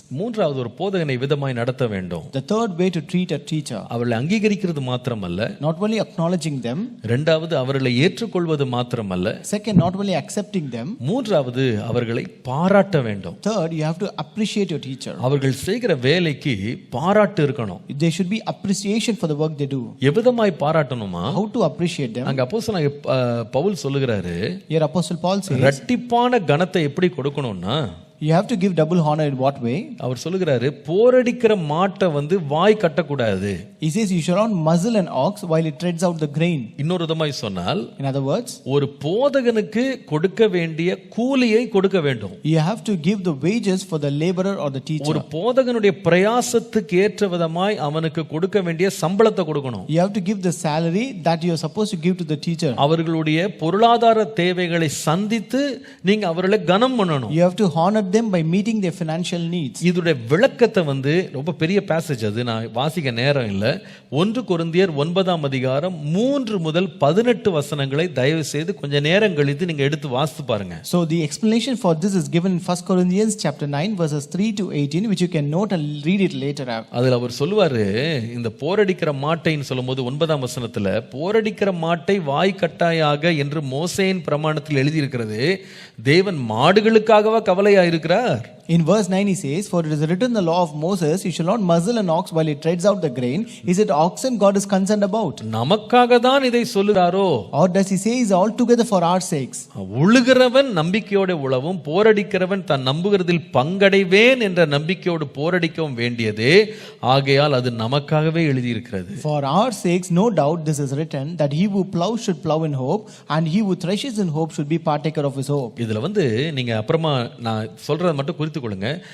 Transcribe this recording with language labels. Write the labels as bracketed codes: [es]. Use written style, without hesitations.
[ta] மூன்றாவது ஒரு போதகனை விதமாய் நடத்த வேண்டும். [en] The third way to treat a teacher. [ta] அவர்களை அங்கீகரிக்கிறது மாத்திரமல்ல, [en] not only acknowledging them. [ta] இரண்டாவது அவர்களை ஏற்றுக்கொள்வது மாத்திரமல்ல, [en] second not only accepting them. [ta] மூன்றாவது அவர்களை பாராட்ட வேண்டும். [en] Third, you have to appreciate your teacher. [ta] அவர்கள் செய்கிற வேலைக்கு பாராட்டு இருக்கணும். [en] There should be appreciation for the work they do. [ta] எவ்விதமாய் பாராட்டணுமா? [en] How to appreciate them? [ta] அங்க அப்போஸ்தலனாகிய பவுல் சொல்லுகிறாரு, [en] here apostle Paul says, [ta] இரட்டிப்பான கனத்தை எப்படி கொடுக்கணும்னா, [en] you have to give double honor in what way? [ta] அவர் சொல்லுகிறாரு, போரடிக்கிற மாட்டை வந்து வாய் கட்டக்கூடாது. [en] He says you shall not muzzle an ox while it treads out the grain. [ta] இன்னொரு விதமாய் சொன்னால், [en] in other words, [ta] ஒரு போதகனுக்கு கொடுக்க வேண்டிய கூலியை கொடுக்க வேண்டும். [en] you have to give the wages for the laborer or the teacher. [ta] ஒரு போதகனுடைய பிரயாசத்துக்கு ஏற்ற விதமாய் அவனுக்கு கொடுக்க வேண்டிய சம்பளத்தை கொடுக்கணும். [en] you have to give the salary that you are supposed to give to the teacher. [ta] அவர்களுடைய பொருளாதார தேவைகளை சந்தித்து நீங்க அவர்களை கனம் பண்ணணும். [en] you have to honor them by meeting their financial needs. [ta] இதுடைய விளக்கத்தை வந்து ரொம்ப பெரிய பேசேஜ், அது நான் வாசிக்க நேரம் இல்லை. 1 கொரிந்தியர் 9ஆம் அதிகாரம் 3 முதல் 18 வசனங்களை தயவு செய்து கொஞ்ச நேரம் கழித்து நீங்க எடுத்து வாசித்து பாருங்க. [en] So the explanation for this is given in 1 Corinthians chapter 9 verses 3 to 18, which you can note and read it later. [ta] அதுல அவர் சொல்லுவாரு, இந்த போரடிக்கிற மாட்டைன்னு சொல்லும்போது 9ஆம் வசனத்துல, போரடிக்கிற மாட்டை வாய் கட்டாயாக என்று மோசேயின் பிரமாணத்தில் எழுதியிருக்கிறது, தேவன் மாடுகளுக்காகவா கவலையா இருக்கிறார்? [en] In verse 9 he says, for it is written in the law of Moses, you shall not muzzle an ox while it treads out the grain. Is it oxen God is concerned about? [ta] நமக்காக தான் இதை சொல்லுறாரோ? [en] Or does he say is altogether for our sakes? [ta] உழுகிறவன் நம்பிக்கையோடு உழவும், போரடிக்கிறவன் தான் நம்புகிறதில் பங்கடைவேன் என்ற நம்பிக்கையோடு போரடிக்கவும் வேண்டியதே, ஆகையால் அது நமக்காகவே எழுதியிருக்கிறது. [en] For our sakes no doubt this is written, that he who plows should plow in hope, and he who threshes in hope should be partaker of his hope. [ta] இதுல வந்து நீங்க அப்புறமா நான் சொல்றத மட்டும் குறித்து கொள்ளுங்க.